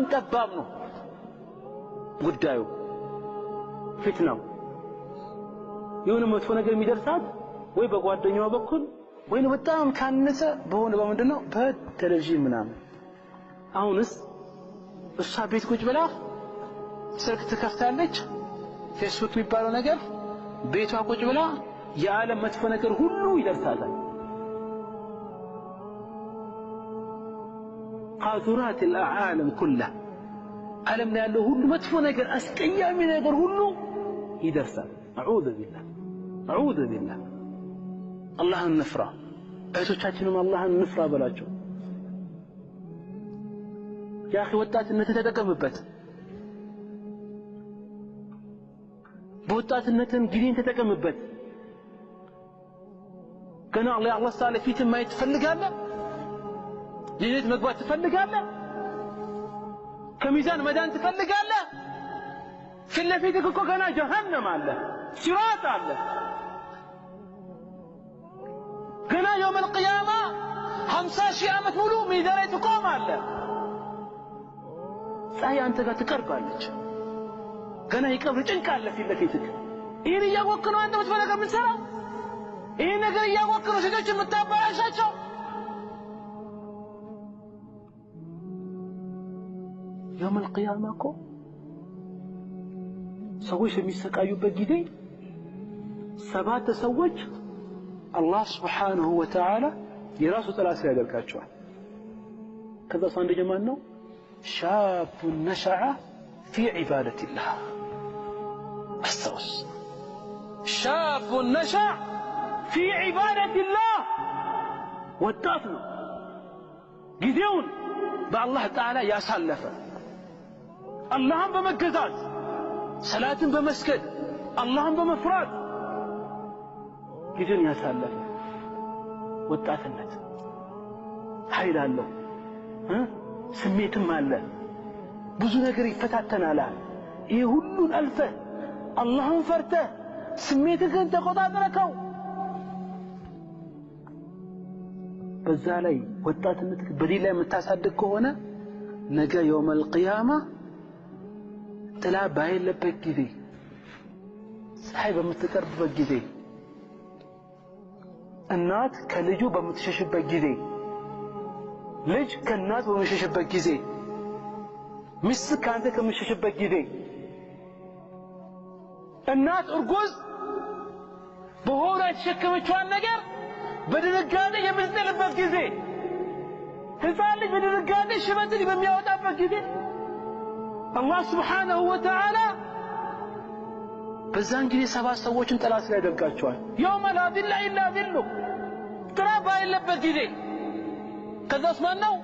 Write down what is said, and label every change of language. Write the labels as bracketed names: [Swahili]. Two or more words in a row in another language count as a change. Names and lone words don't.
[Amharic] ጠባብ ነው ጉዳዩ ፊትናው የሆነ መጥፎ ነገር የሚደርሳት ወይ በጓደኛዋ በኩል ወይ በጣም ካነሰ በሆነ በመንደነው በቴሌቪዥን ምናምን አሁንስ እሷ ቤት ቁጭ ብላ ስልክ ትከፍታለች ፌስቡክ የሚባለው ነገር ቤቷ ቁጭ ብላ የዓለም መጥፎ ነገር ሁሉ ይደርሳታል [Arabic] قاذورات العالم كله [Amharic] ዓለም ላይ ያለው ሁሉ መጥፎ ነገር አስቀያሚ ነገር ሁሉ ይደርሳል [Arabic] اعوذ بالله [Amharic] አላህን እንፍራ እህቶቻችንም አላህን እንፍራ በላቸው [Arabic] يا أخي [Amharic] ወጣትነት ተጠቀምበት በወጣትነትን ጊዜን ተጠቀምበት ገና አላህ ታላ ፊት ማየት ትፈልጋለህ ጀነት መግባት ትፈልጋለህ ከሚዛን መዳን ትፈልጋለህ ፊትለፊትህ እኮ ገና ጀሃነም አለ ሲራጥ አለ ገና [Arabic] يوم القيامة [Amharic] 50,000 ዓመት ሙሉ ሚዛን ላይ ትቆማለህ ፀሐይ አንተ ጋር ትቀርባለች ገና ይቀብር ጭንቅ አለ ፊትለፊትህ ይሄን እያወቅህ ነው አንተ ወጥፈለከ ምን ሰራ ይሄ ነገር እያወቅህ ነው ሴቶች የምታባላሻቸው [Arabic] يوم القيامة [Amharic] እኮ ሰዎች የሚሰቃዩበት ጊዜ ሰባት ሰዎች አላህ Subhanahu [Arabic] وتعالى [Amharic] የራሱ ጥላት ያደርጋቸዋል ከዛ አንደኛው ማን ነው [Arabic] شاب نشأ في عبادة الله استوس شاب نشأ في عبادة الله [Amharic] ወጣት ነው ጊዜውን በአላህ ተዓላ ያሳለፈ አላህን በመገዛት ሰላትን በመስገድ አላህን በመፍራት ጊዜን ያሳለፈ ወጣትነት ኃይል አለው ስሜትም አለ ብዙ ነገር ይፈታተናል ይሄ ሁሉ አልፈ አላህን ፈርተ ስሜትህን ተቆጣጥረከው በዛ ላይ ወጣትነትህ በዲን ላይ የምታሳድግ ከሆነ ነገ [Arabic] يوم القيامة [Amharic] ጥላ ባይለበት ጊዜ ፀሐይ በምትቀርብበት ጊዜ እናት ከልጁ በምትሸሽበት ጊዜ ልጅ ከእናት በሚሸሽበት ጊዜ ሚስት ካንተ ከምትሸሽበት ጊዜ እናት እርጉዝ በሆነ የተሸከመችዋን ነገር በድንጋጤ የምትጥልበት ጊዜ ሕፃን ልጅ በድንጋጤ ሽበትን በሚያወጣበት ጊዜ አላህ [Arabic] سبحانه وتعالى [Amharic] በዛን ጊዜ 7 ሰዎችን ጥላ ስር ያደርጋቸዋል። [Arabic] يوم لا ظل إلا ظله [Amharic] ጥላ ባይለበት ጊዜ። ከዛስ ማን ነው?